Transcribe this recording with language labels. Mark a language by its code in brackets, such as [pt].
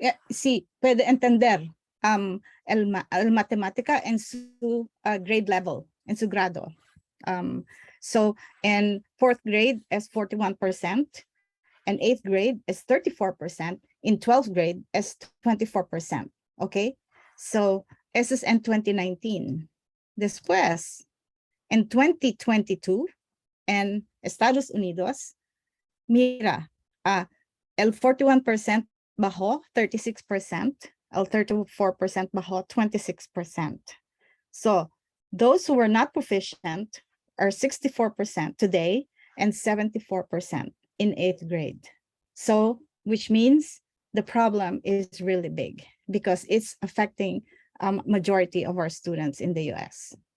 [es] Sí, puede entender el matemática en su [en] grade level, [es] en su grado. [en] So in 4th grade is 41%, and 8th grade is 34%, in 12th grade is 24%, okay? So this is in 2019. [es] Después, en 2022, en Estados Unidos, mira, el 41% bajó 36%, el 34% bajó 26%. [en] So those who were not proficient are 64% today and 74% in 8th grade. So, which means the problem is really big because it's affecting majority of our students in the US.